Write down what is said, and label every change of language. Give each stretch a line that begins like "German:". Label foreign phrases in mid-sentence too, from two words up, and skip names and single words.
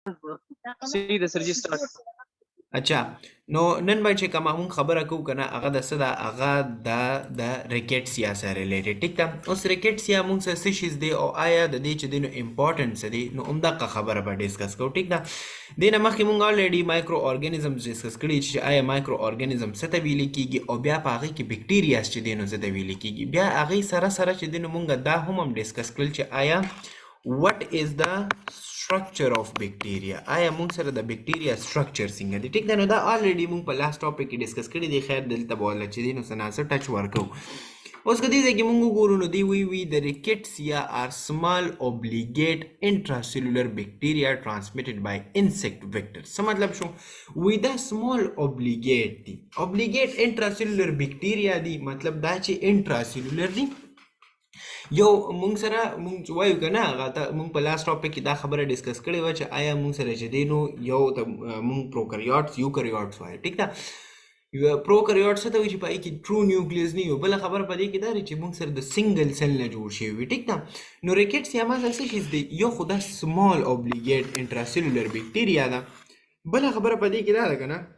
English: See the surgery start.
Pashto: اچھا نو نن به چې کومه مونږ خبره کوو کنه هغه د څه ده هغه د ریکټسیا سره ریلیټډ ټیک ده اوس ریکټسیا مونږ سره څه شیز دی او آیا د دې چې دی نو امپورټنس دی نو همدغه خبره به ډسکس کوو ټیک ده دې نه مخکې مونږ الریډي مایکرو ارګانیزمز ډسکس کړي چې آیا مایکرو ارګانیزم څه ته ویل کیږي او بیا په هغې کې بکټیریاز چې دی نو څه ته ویل کیږي بیا هغې سره سره چې دی نو مونږ دا هم ډسکس کړل چې آیا
English: what is the structure of bacteria
Pashto: آیا مونږ سره د بکټیریا structure څنګه دی ټیک ده نو دا already مونږ په
English: last topic
Pashto: کې ډسکس کړی دی خیر دلته به ولله چې دی نو څه ناڅه ټچ ورکو اوس که دې ځای کې مونږ وګورو نو دی وی د ریکټسیا
English: are small obligate intracellular bacteria transmitted by insect vectors
Pashto: څه مطلب شو وی دا
English: small obligate
Pashto: دی
English: obligate intracellular bacteria
Pashto: دی مطلب دا چې intracellular دی یو مونږ سره مونږ وایو که نه هغه ته مونږ په
English: last topic
Pashto: کې دا خبره ډسکس کړې وه چې آیا مونږ سره چې دی نو یو ته مونږ پروکریاټس یوکریاټس وایو ټیک ده پروکریاټس ته وایي چې په هغې کې ټرو نیوکلیس نه وي بله خبره په دې کې دا دی چې مونږ سره د
English: single cell
Pashto: نه جوړ شوي وي ټیک ده نو ریکټسیا ما سره څه شیز دی یو خو دا
English: small obligate intracellular bacteria
Pashto: ده بله خبره په دې کې دا ده که نه